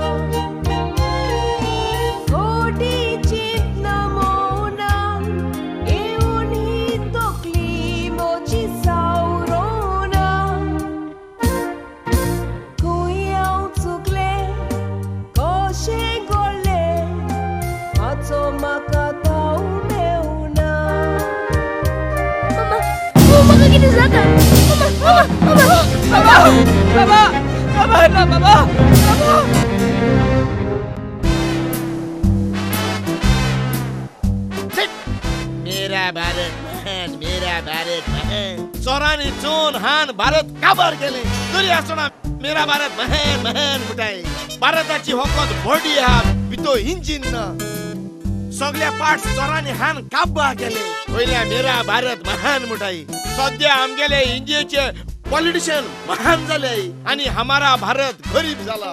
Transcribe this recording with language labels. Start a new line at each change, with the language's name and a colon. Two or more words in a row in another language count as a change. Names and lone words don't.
Konkani: खोटी चिंतना मौनान येवन ही तकली म्हजी सावरोना खंय हांव चुकलें कशें घडलें हाचो म्हाका ताव मेवना म्हाका कितें जाता बाबा बाबा बाबा ना बाबा बाबा
Hindi: मेरा भारत महान मेरा भारत महान
Konkani: चोरांनी चोन हान भारत काबार केले तरी आसतना
Hindi: मेरा भारत महान महान
Konkani: म्हणटाय भारताची होकत बॉडी हा भितो इंजिन ना सगळ्या पार्ट्स चोरांनी हान काबार केले पयल्या
Hindi: मेरा भारत महान
Konkani: म्हणटाय सध्या आमगेले इंडियेचे पॉलिटिशियन महान जाले आणि
Hindi: हमारा भारत गरीब
Konkani: झाला